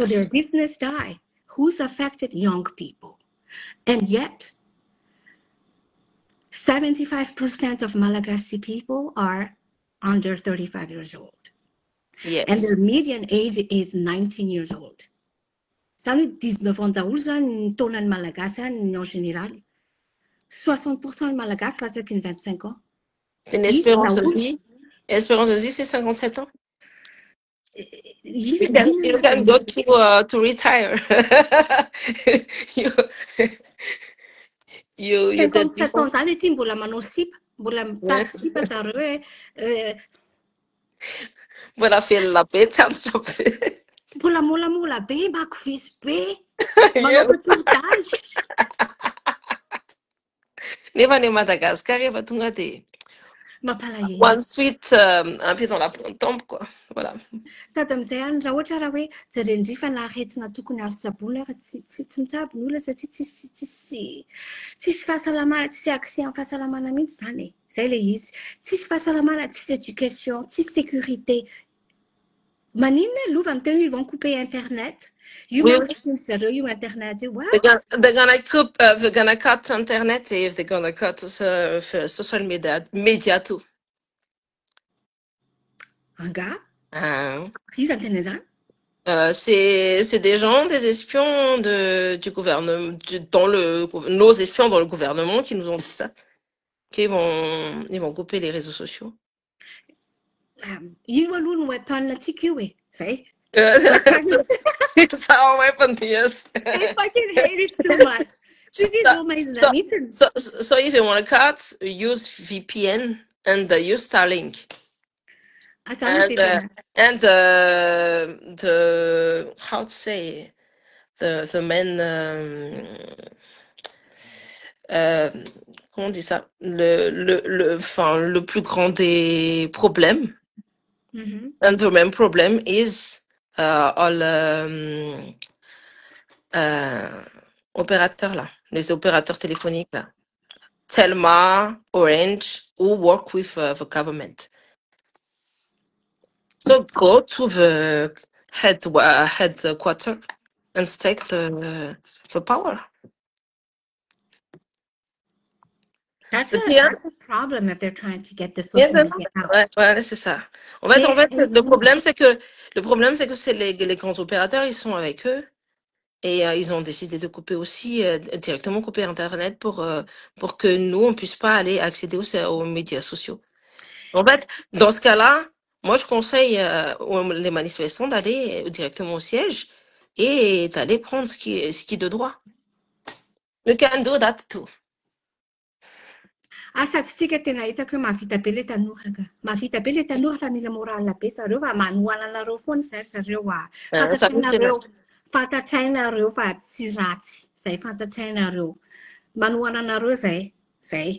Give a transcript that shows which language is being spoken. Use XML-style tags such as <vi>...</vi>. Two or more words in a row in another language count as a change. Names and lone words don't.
<en>So their business die. Who's affected? Young people. And yet, 75% of Malagasy people are under 35 years old. Yes. And their median age is 19 years old.</en> <mg>Zany 19 ans daholo zany ny taonan'ny Malagasy any</mg> <fr>en général.</fr> <mg>60% ny Malagasy latsaky ny 25 ans.</mg> <fr>L'espérance de vie. L'espérance de vie, c'est 57 ans.</fr> <en>You can go to retire. you</en> <mg>57 ans zany ety mbola manao sipa, mbola mitady sipa zareo hoe mbola velona be tsy antitra be. Mbola molamola be, makovisy be, manao retourdage. Nefa ny Madagascar efa tonga dia mampalahelo.</mg> <fr>One suite un pied dans la tombe quoi. Voilà.</fr> <mg>Sady amin'izay any raha ohatra raha hoe jerendrifa na aretina tokony azo tsaboina raha tsy mitsabo ny olona satria tsisy fahasalamana, tsisy accès amin'ny fahasalamana mihitsy zany e. Zay ilay izy. Tsisy fahasalamana, tsisy éducation, tsisy sécurité. Maninona lova amin'ny teny</mg> <fr>ils vont couper internet.</fr> <mg>Io zareo io internet io. They're gonna cut internet if they're gonna cut social media too. Anga? Iza ny tena zany?</mg> <fr>C'est des gens, des espions du gouvernement, nos espions dans le gouvernement qui nous ont dit ça, qu'ils vont couper les réseaux sociaux.</fr> <mg>Io aloha ny weapon antsika io e, zay.</mg> <en>It's our weapon, yes. I fucking hate it so much. So if you want to cut, use VPN and use Starlink. And the how to say the main</en> <fr>comment on dit ça, le plus grand des problèmes</fr> <en>And the main problem is all</en> <fr>opérateurs là, les opérateurs téléphoniques là.</fr> <en>Telma, Orange, who work with the government. So go to the headquarter and take the power. That's a problem if they're trying to get the social media out.</en> <fr>Ouais, c'est ça. En fait, le problème, c'est que c'est les grands opérateurs, ils sont avec eux et ils ont décidé de couper aussi, directement couper Internet pour que nous, on puisse pas aller accéder aux médias sociaux. En fait, dans ce cas-là, moi, je conseille les manifestants d'aller directement au siège et d'aller prendre ce qui est de droit.</fr> <en>You can do that too.</en> <mg>Asa tsika tena hitako hoe mahavita be le tanora ka. Mahavita be le tanora fa mila moral be zareo fa manohana anareo foana zay zareo fatatrainareo fa tsy ratsy. Zay fatatrainareo. Manohana anareo zay. Zay.</mg>